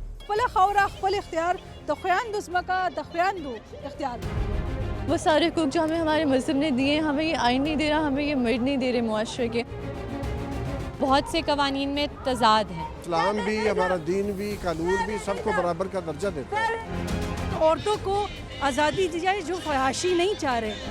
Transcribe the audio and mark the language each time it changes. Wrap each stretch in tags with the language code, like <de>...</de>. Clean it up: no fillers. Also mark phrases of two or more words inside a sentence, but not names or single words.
<ps>خپل خاوره خپل اختیار د خویندو ځمکه د خویندو اختیار.</ps> <ur>وہ سارے حقوق جو ہمیں ہمارے مذہب نے دیے ہیں ہمیں یہ آئین نہیں دے رہا، ہمیں یہ مرد نہیں دے رہے معاشرے کے. بہت سے قوانین میں تضاد ہیں. اسلام بھی، ہمارا دین بھی، قانون بھی سب کو برابر کا درجہ دیتا ہے. عورتوں کو آزادی دی جائے جو فحاشی نہیں چاہ رہے.</ur>